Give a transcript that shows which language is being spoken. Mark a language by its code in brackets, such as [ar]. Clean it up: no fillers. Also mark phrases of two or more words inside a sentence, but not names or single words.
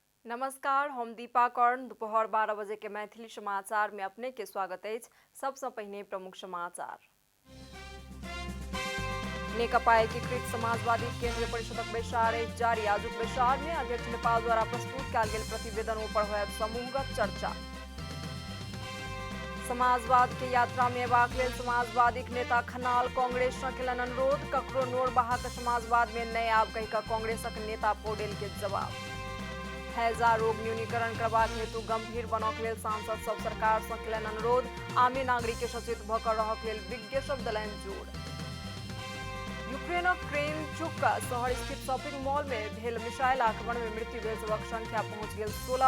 [mai] नमस्कार, हम दीपा कर्ण। दोपहर 12 बजे के मैथिली समाचार में अपने के स्वागत है। सबसे पहिने प्रमुख समाचार। नेकपा एकीकृत समाजवादी केंद्रीय परिषदक बैसार जारी। आजुक बैसार में अध्यक्ष नेपाल द्वारा प्रस्तुत कयल गेल प्रतिवेदन पर होयत समूहगत चर्चा। समाजवाद के यात्रा में अयबाक लेल समाजवादी नेता खनाल कांग्रेस सँ केलनि अनुरोध। ककरो नोर बहा के समाजवाद में नहीं आब कहि कऽ कांग्रेसक नेता पौडेल के जवाब। हैजा रोग न्यूनीकरण करबाक हेतु गंभीर बनक लेल सांसद सब सरकार सँ केलनि अनुरोध। आमे नागरिक के सचेत भऽ कऽ रहक लेल विज्ञ सब देलनि जोर। यूक्रेनक क्रेमचुक शहर स्थित शॉपिंग मॉल में भेल मिसाइल आक्रमण में मृत्यु भेल सबक संख्या पहुंच गेल 16।